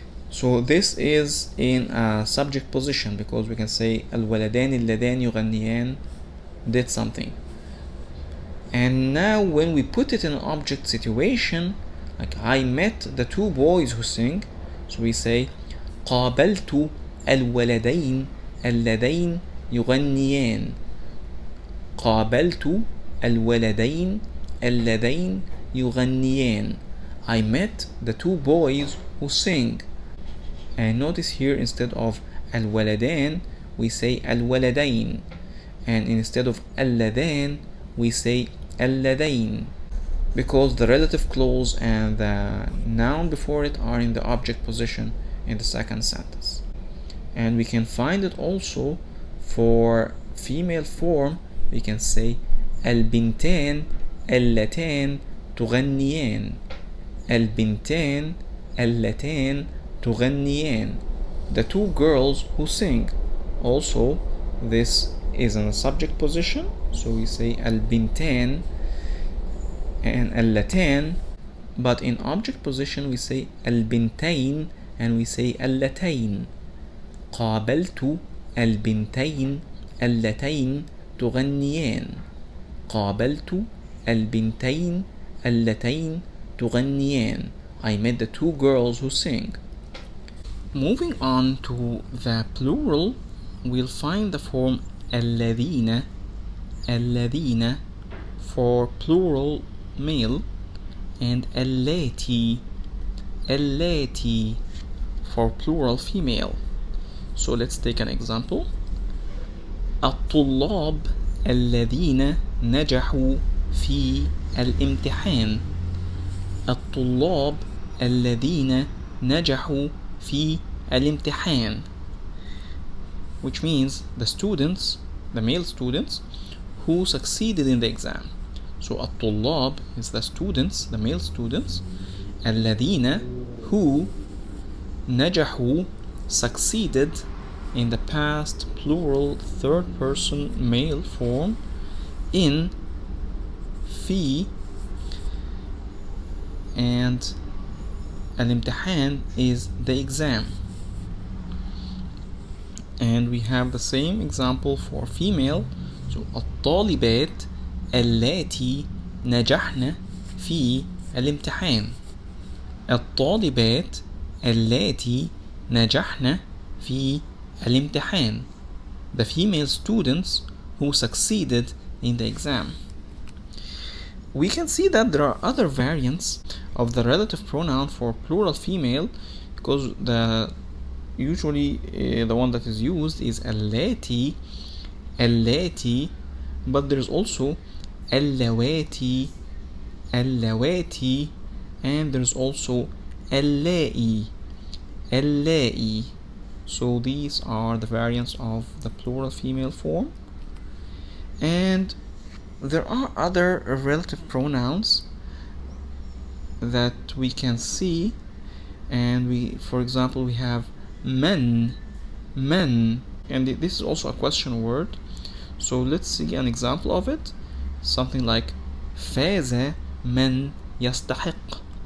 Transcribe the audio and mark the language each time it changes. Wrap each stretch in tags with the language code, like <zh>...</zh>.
<en>So this is in a subject position, because we can say</en> <ar>الولدان اللذان يغنيان</ar> <en>did something. And now when we put it in an object situation, like I met the two boys who sing, so we say</en> <ar>قابلت الولدين اللذين يغنيان. قابلت الولدين اللذين يغنيان.</ar> <en>I met the two boys who sing. And notice here, instead of الولدان we say الولدين, and instead of اللذان we say اللذين, because the relative clause and the noun before it are in the object position in the second sentence. And we can find it also for female form. We can say</en> <ar>البنتان اللتان تغنيان. البنتان اللتان تغنيان,</ar> <en>the two girls who sing. Also this is in a subject position, so we say البنتان and اللتان, but in object position we say البنتين and we say اللتين.</en> <ar>قابلت البنتين اللتين تغنيان. قابلت البنتين اللتين تغنيان.</ar> <en>I met the two girls who sing. Moving on to the plural, we'll find the form الذين. الذين for plural male, and اللاتي. اللاتي for plural female. So let's take an example.</en> <ar>الطلاب الذين نجحوا في الامتحان. الطلاب الذين نجحوا في الامتحان,</ar> <en>which means the students, the male students who succeeded in the exam. So الطلاب is the students, the male students. الذين, who. نجحوا, succeeded in the past plural third person male form in في, and الامتحان is the exam. And we have the same example for female. So</en> <ar>الطالبات اللاتي نجحن في الامتحان. الطالبات اللاتي نجحن في الامتحان,</ar> <en>the female students who succeeded in the exam. We can see that there are other variants of the relative pronoun for plural female, because usually the one that is used is اللاتي. اللاتي, but there's also اللواتي. اللواتي, and there's also اللائي.</en> <ar>اللائي.</ar> <en>So these are the variants of the plural female form. And there are other relative pronouns that we can see, And for example, we have men, and this is also a question word. So let's see an example of it. Something like</en> <ar>فاز من يستحق.</ar>